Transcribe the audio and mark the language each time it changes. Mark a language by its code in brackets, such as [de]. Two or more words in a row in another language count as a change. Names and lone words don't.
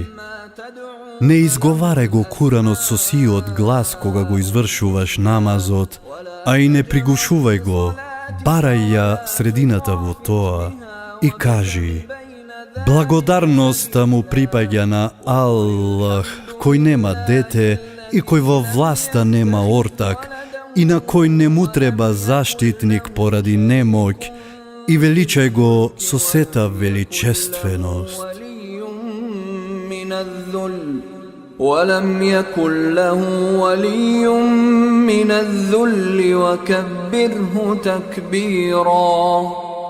[mk] Не изговарај го Куранот со сиот глас кога го извршуваш намазот, а и не пригушувај го, барај ја средината во тоа и кажи: благодарноста му припаѓа на Аллах, кој нема дете и кој во власта нема ортак, и на кој не му треба заштитник поради немоќ, и величај го со сета величественост. [ar] ولم يكن له ولي من الذل وكبره تكبيرا